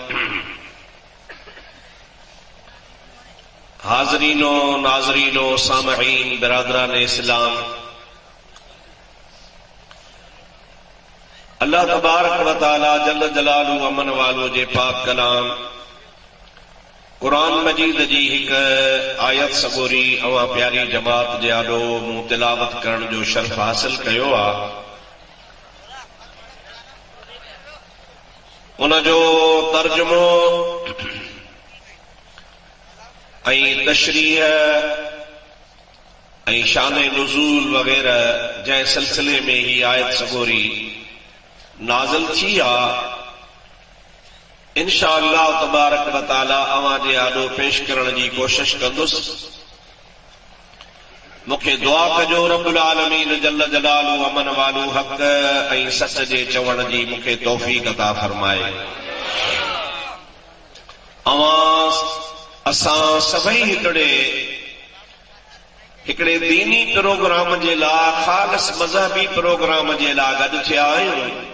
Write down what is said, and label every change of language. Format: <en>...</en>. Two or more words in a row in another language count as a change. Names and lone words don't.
<sd>हाज़रीनो नाज़रीनो सामईन बिरादरान इस्लाम, अल्लाह</sd> <ar>تبارك وتعالى جل جلاله</ar> <sd>अमन वालो जे पाक कलाम कुरान मजीद जी हिक आयत सगोरी अवां प्यारी जमात जे आॾो मूं तिलावत करण जो शर्फ हासिल कयो आहे। उन जो तर्जुमो ऐं तशरीह ऐं शान नुज़ूल वग़ैरह जंहिं सिलसिले में ही आयत सगोरी नाज़िल थी आहे,</sd> <ar>إن شاء الله تبارك وتعالى</ar> <sd>अवां जे आॾो पेश करण जी कोशिश कंदुसि। मूंखे दुआ कजो</sd> <ar>رب العالمين جل جلاله</ar> <sd>अमन वालू हक़ ऐं सच जे चवण जी मूंखे तौफ़ीक़ अता फरमाए। असां सभई हिकिड़े दीनी प्रोग्राम जे लाइ, ख़ालिस मज़हबी प्रोग्राम जे लाइ गॾु थिया आहियूं।</sd>